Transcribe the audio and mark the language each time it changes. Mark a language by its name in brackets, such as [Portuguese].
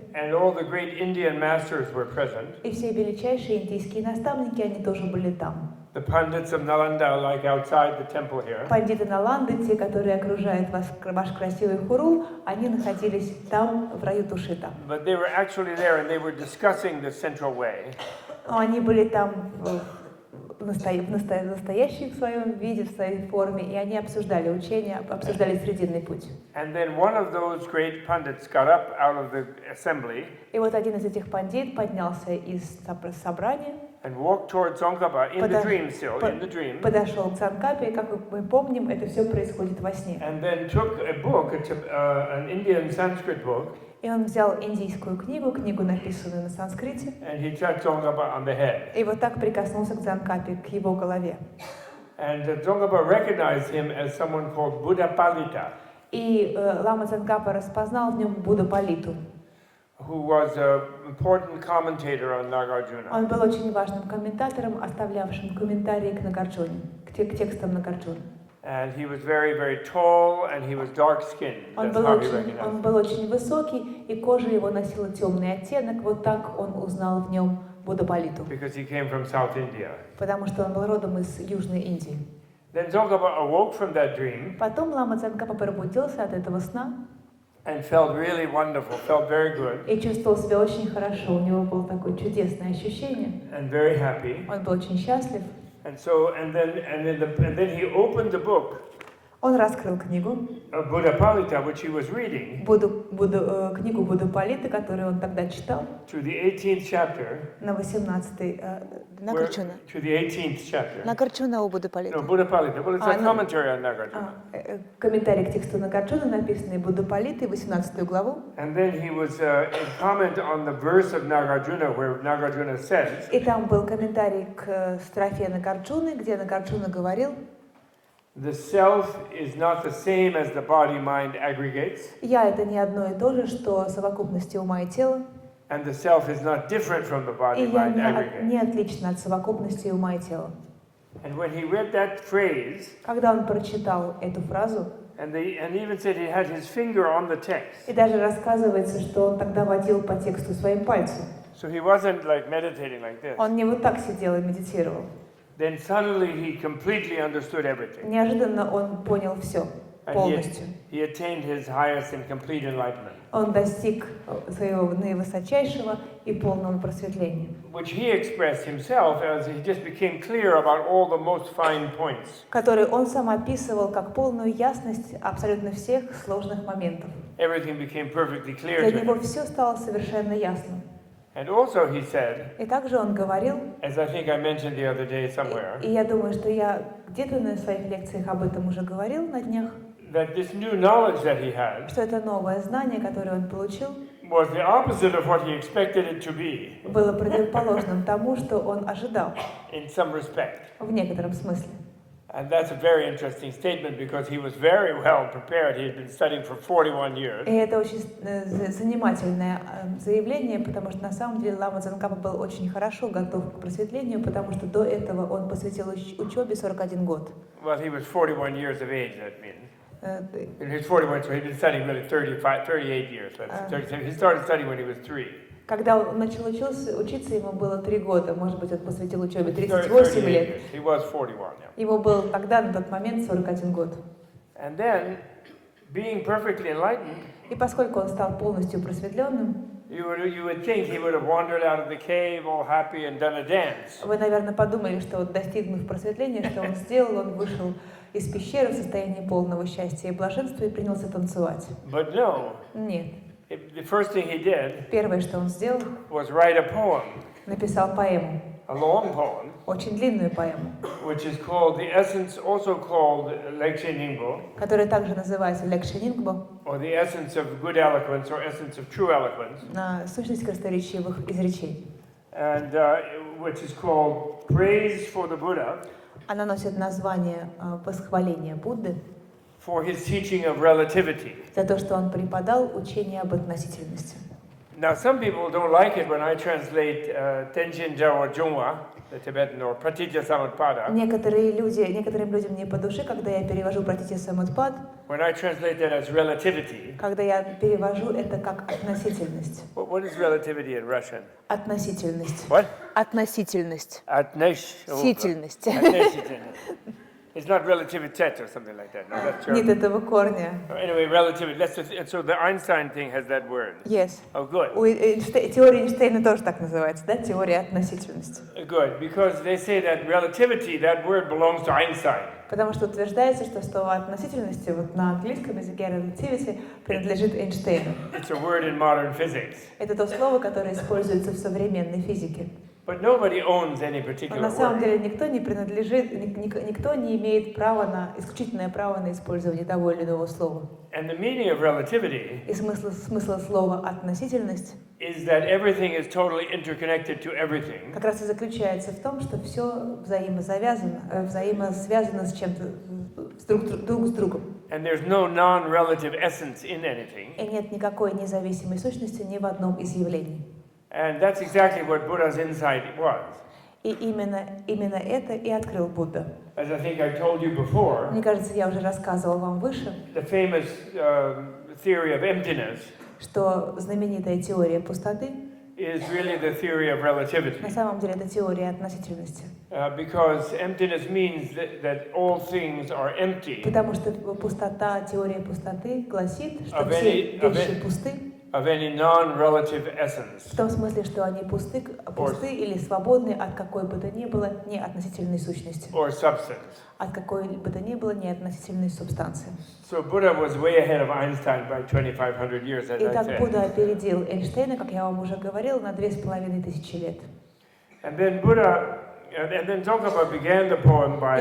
[English] And all the great Indian masters were present. [Russian] И все величайшие индийские наставники, они тоже были там. [English] The Pandits of Nalanda, like outside the temple here. [Russian] Пандиты Наланды, те, которые окружают ваш красивый хурул, они находились там, в раю Тушита. [English] But they were actually there and they were discussing the Central Way. [Russian] Они были там в настоящем своем виде, в своей форме, и они обсуждали учение, обсуждали Срединный путь. [English] And then one of those great Pandits got up out of the assembly. [Russian] И вот один из этих пандит поднялся из собрания. [English] And walked toward Tsongkapa in the dream still, in the dream. [Russian] Подошел к Цонкапе, и, как мы помним, это все происходит во сне. [English] And then took a book, an Indian Sanskrit book. [Russian] И он взял индийскую книгу, написанную на санскрите. [English] And he touched Tsongkapa on the head. [Russian] И вот так прикоснулся к Цонкапе, к его голове. [English] And Tsongkapa recognized him as someone called Buddha Palita. [Russian] И лама Цонкапа распознал в нем Будду Палиту. [English] Who was an important commentator on Nagarjuna. [Russian] Он был очень важным комментатором, оставлявшим комментарии к Нагарджуне, к текстам Нагарджуны. [English] And he was very, very tall, and he was dark-skinned. [Russian] Он был очень высокий, и кожа его носила темный оттенок. Вот так он узнал в нем Будду Палиту. [English] Because he came from South India. [Russian] Потому что он был родом из Южной Индии. [English] Then Tsongkapa awoke from that dream. [Russian] Потом лама Цонкапа пробудился от этого сна. [English] And felt really wonderful, felt very good. [Russian] И чувствовал себя очень хорошо. У него было такое чудесное ощущение. [English] And very happy. [Russian] Он был очень счастлив. [English] And then he opened the book. [Russian] Он раскрыл книгу. [English] Buddha Palita, which he was reading. [Russian] Книгу Будды Палиты, которую он тогда читал. [English] To the 18th chapter. [Russian] На 18-й. Нагарджуна. [English] To the 18th chapter. [Russian] Нагарджуна у Будды Палиты. [English] No, Buddha Palita. Well, it's a commentary on Nagarjuna. [Russian] Комментарий к тексту Нагарджуна, написанный Будды Палитой, 18 главу. [English] And then he was a comment on the verse of Nagarjuna, where Nagarjuna says. [Russian] И там был комментарий к строфе Нагарджуны, где Нагарджуна говорил. [English] The self is not the same as the body-mind aggregates. [Russian] Я это не одно и то же, что совокупности ума и тела. [English] And the self is not different from the body-mind aggregates. [Russian] Не отлично от совокупности ума и тела. [English] And when he read that phrase, [Russian] когда он прочитал эту фразу, [English] and even said he had his finger on the text. [Russian] И даже рассказывается, что он тогда водил по тексту своим пальцем. [English] So he wasn't like meditating like this. [Russian] Он не вот так сидел и медитировал. [English] Then suddenly he completely understood everything. [Russian] Неожиданно он понял все полностью. [English] He attained his highest and complete enlightenment. [Russian] Он достиг своего наивысочайшего и полного просветления. [English] Which he expressed himself as he just became clear about all the most fine points. [Russian] Который он сам описывал как полную ясность абсолютно всех сложных моментов. [English] Everything became perfectly clear [Russian] Для [English] to [Russian] него [English] him. [Russian] все стало совершенно ясным. [English] And also he said, [Russian] И также он говорил, [English] as I think I mentioned the other day somewhere, [Russian] и я думаю, что я где-то на своих лекциях об этом уже говорил на днях, [English] that this new knowledge that he had [Russian] что это новое знание, которое он получил, [English] was the opposite of what he expected it to be, [Russian] было противоположным тому, что он ожидал [English] in some respect. [Russian] в некотором смысле. [English] And that's a very interesting statement because he was very well prepared. He had been studying for 41 years. [Russian] И это очень занимательное заявление, потому что на самом деле Лама Цонкапы был очень хорошо готов к просветлению, потому что до этого он посвятил учебе 41 год. [English] Well, he was 41 years of age, that means. He was 41, so he'd been studying really 38 years. He started studying when he was 3. [Russian] Когда он начал учиться, ему было 3 года, может быть, он посвятил учебе 38 лет. [English] He was 41, yeah. [Russian] Ему был тогда, на тот момент, 41 год. [English] And then, being perfectly enlightened, [Russian] И поскольку он стал полностью просветленным, [English] you would think he would have wandered out of the cave all happy and done a dance. [Russian] вы, наверное, подумали, что вот достигнув просветления, что он сделал, он вышел из пещеры в состоянии полного счастья и блаженства и принялся танцевать. [English] But no. [Russian] Нет. [English] The first thing he did [Russian] Первое, что он сделал, [English] was write a poem, [Russian] написал поэму, [English] a long poem, [Russian] очень длинную поэму, [English] which is called the essence, also called Lekshe Ningbo, [Russian] которая также называется Лекше Нингбо, [English] or the essence of good eloquence, or essence of true eloquence, [Russian] сущность красноречивых изречений. [English] and which is called Praise for the Buddha, [Russian] Она носит название восхваления Будды [English] for his teaching of relativity. [Russian] за то, что он преподал учение об относительности. [English] Now, some people don't like it when I translate Tenjin Jawa Jungwa, the Tibetan, or Pratitya Samutpada. [Russian] Некоторым людям не по душе, когда я перевожу Пратитья Самутпад, [English] When I translate that as relativity. [Russian] когда я перевожу это как относительность. [English] What is relativity in Russian? [Russian] Относительность. [English] What? [Russian] Относительность. Относительность. [English] It's not relativitet or something like that. No, that's German. [Russian] Нет этого корня. [English] Anyway, relativity. So the Einstein thing has that word. Yes. Oh, good. [Russian] Теория Эйнштейна тоже так называется, да? Теория относительности. [English] Good, because they say that relativity, that word belongs to Einstein. [Russian] Потому что утверждается, что слово относительности вот на английском языке relativity принадлежит Эйнштейну. [English] It's a word in modern physics. [Russian] Это то слово, которое используется в современной физике. [English] But nobody owns any particular [Russian] Но на самом [English] word. [Russian] деле никто не принадлежит, никто не имеет права на исключительное право на использование того или иного слова. [English] And the meaning of relativity [Russian] И смысл слова относительность [English] is that everything is totally interconnected to everything. [Russian] как раз и заключается в том, что все взаимосвязано с чем-то друг с другом. [English] And there's no non-relative essence in anything. [Russian] И нет никакой независимой сущности ни в одном из явлений. [English] And that's exactly what Buddha's insight was. [Russian] И именно это и открыл Будда. [English] As I think I told you before, [Russian] Мне кажется, я уже рассказывал вам выше, [English] the famous theory of emptiness [Russian] что знаменитая теория пустоты [English] is really the theory of relativity. [Russian] на самом деле это теория относительности. [English] Because emptiness means that all things are empty [Russian] Потому что теория пустоты гласит, что все вещи пусты. [English] of any non-relative essence. [Russian] В том смысле, что они пусты или свободны от какой бы то ни было неотносительной сущности. [English] Or substance. [Russian] От какой бы то ни было неотносительной субстанции. [English] So Buddha was way ahead of Einstein by 2,500 years, as I [Russian] Итак, [English] said. [Russian] Будда опередил Эйнштейна, как я вам уже говорил, на 2500 лет. [English] And then Tsongkhapa began the poem by